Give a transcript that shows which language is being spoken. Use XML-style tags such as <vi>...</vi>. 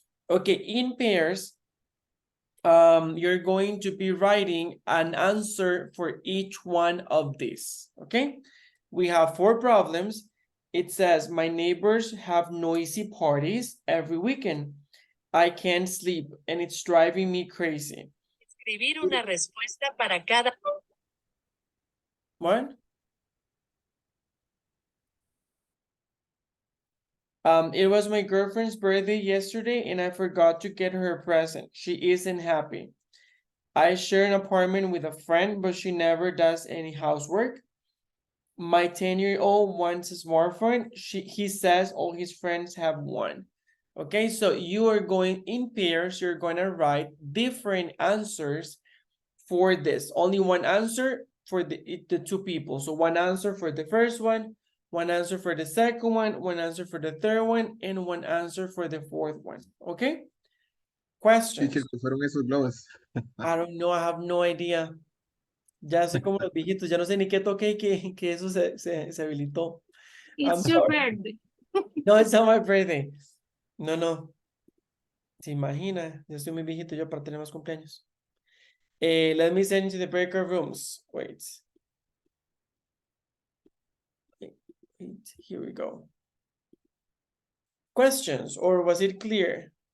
<en>Okay, in pairs, you're going to be writing an answer for each one of these. Okay, we have 4 problems. It says my neighbors have noisy parties every weekend. I can't sleep and it's driving me crazy.</en> <es>Escribir una respuesta para cada.</es> <en>What? It was my girlfriend's birthday yesterday and I forgot to get her a present. She isn't happy. I share an apartment with a friend, but she never does any housework. My 10-year-old wants a smartphone. He says all his friends have one. Okay, so you are going in pairs, you're going to write different answers for this. Only one answer for the 2 people. So one answer for the first one answer for the second one answer for the third one, and one answer for the fourth one. Okay? Questions?</en> <es>Teacher, ¿qué fueron esos globos?</es> <en>I don't know, I have no idea.</en> <es>Ya sé como los viejitos, ya no sé ni qué toqué y que eso se habilitó.</es> <en>I'm It's your sorry. birthday. No, it's not my birthday. No.</en> <es>Se imagina, ya estoy muy viejito yo para tener más cumpleaños.</es> <en>Let me send you to the breakout rooms. Wait, here we go. Questions, or was it clear?</en>